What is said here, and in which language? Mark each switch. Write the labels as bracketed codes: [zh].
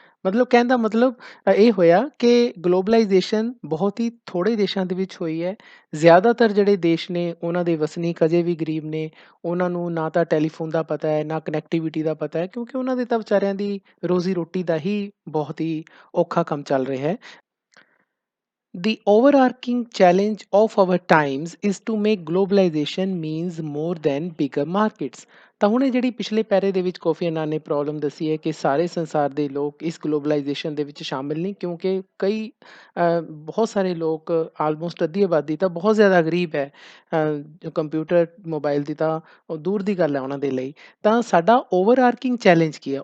[pa] ਮਤਲਬ ਕਹਿਣ ਦਾ ਮਤਲਬ ਇਹ ਹੋਇਆ ਕਿ ਗਲੋਬਲਾਈਜੇਸ਼ਨ ਬਹੁਤ ਹੀ ਥੋੜ੍ਹੇ ਦੇਸ਼ਾਂ ਦੇ ਵਿੱਚ ਹੋਈ ਹੈ। ਜ਼ਿਆਦਾਤਰ ਜਿਹੜੇ ਦੇਸ਼ ਨੇ ਉਹਨਾਂ ਦੇ ਵਸਨੀਕ ਅਜੇ ਵੀ ਗਰੀਬ ਨੇ। ਉਹਨਾਂ ਨੂੰ ਨਾ ਤਾਂ ਟੈਲੀਫੋਨ ਦਾ ਪਤਾ ਹੈ, ਨਾ ਕਨੈਕਟੀਵਿਟੀ ਦਾ ਪਤਾ ਹੈ, ਕਿਉਂਕਿ ਉਹਨਾਂ ਦੇ ਤਾਂ ਵਿਚਾਰਿਆਂ ਦੀ ਰੋਜ਼ੀ ਰੋਟੀ ਦਾ ਹੀ ਬਹੁਤ ਹੀ ਔਖਾ ਕੰਮ ਚੱਲ ਰਿਹਾ ਹੈ। [en] The overarching challenge of our times is to make globalization means more than bigger markets. [pa] ਤਾਂ ਹੁਣ ਇਹ ਜਿਹੜੀ ਪਿਛਲੇ ਪੈਰੇ ਦੇ ਵਿੱਚ ਕੋਫੀ ਅਨਾਨ ਨੇ ਪ੍ਰੋਬਲਮ ਦੱਸੀ ਹੈ ਕਿ ਸਾਰੇ ਸੰਸਾਰ ਦੇ ਲੋਕ ਇਸ ਗਲੋਬਲਾਈਜੇਸ਼ਨ ਦੇ ਵਿੱਚ ਸ਼ਾਮਿਲ ਨਹੀਂ, ਕਿਉਂਕਿ ਬਹੁਤ ਸਾਰੇ ਲੋਕ, ਆਲਮੋਸਟ ਅੱਧੀ ਆਬਾਦੀ ਤਾਂ ਬਹੁਤ ਜ਼ਿਆਦਾ ਗਰੀਬ ਹੈ। ਕੰਪਿਊਟਰ ਮੋਬਾਈਲ ਦੀ ਤਾਂ ਉਹ ਦੂਰ ਦੀ ਗੱਲ ਹੈ ਉਹਨਾਂ ਦੇ ਲਈ। ਤਾਂ ਸਾਡਾ ਓਵਰਆਰਕਿੰਗ ਚੈਲੰਜ ਕੀ ਹੈ?